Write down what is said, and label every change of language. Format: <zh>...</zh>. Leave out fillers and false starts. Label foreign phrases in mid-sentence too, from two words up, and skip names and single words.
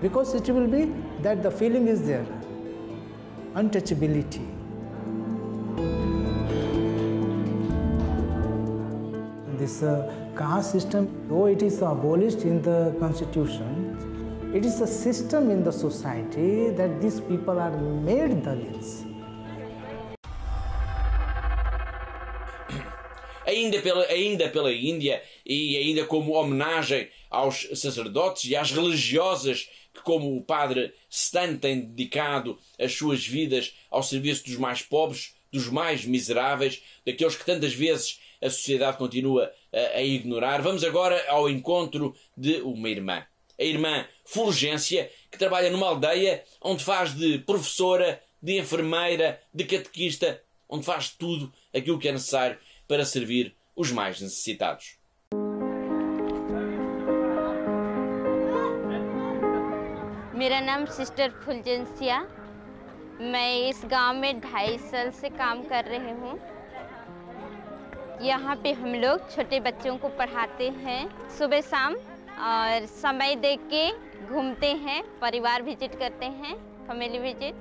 <en>Because it will be that the feeling is there, untouchability. This caste system, though it is abolished in the constitution, it is a system in the society that these people are made Dalits.</en> <pt>Ainda pela Índia e ainda como homenagem aos sacerdotes e às religiosas que, como o padre Stan, tem dedicado as suas vidas ao serviço dos mais pobres, dos mais miseráveis, daqueles que tantas vezes a sociedade continua a ignorar. Vamos agora ao encontro de uma irmã. A irmã Fulgência, que trabalha numa aldeia onde faz de professora, de enfermeira, de catequista, onde faz tudo aquilo que é necessário para servir os mais necessitados.</pt> <hi>मेरा नाम सिस्टर फुलजेंसिया, मैं इस गांव में 2.5 साल से काम कर रही हूँ। यहाँ पे हम लोग छोटे बच्चों को पढ़ाते हैं सुबह शाम और समय देख के घूमते हैं, परिवार विजिट करते हैं,</hi> <en>family visit.</en>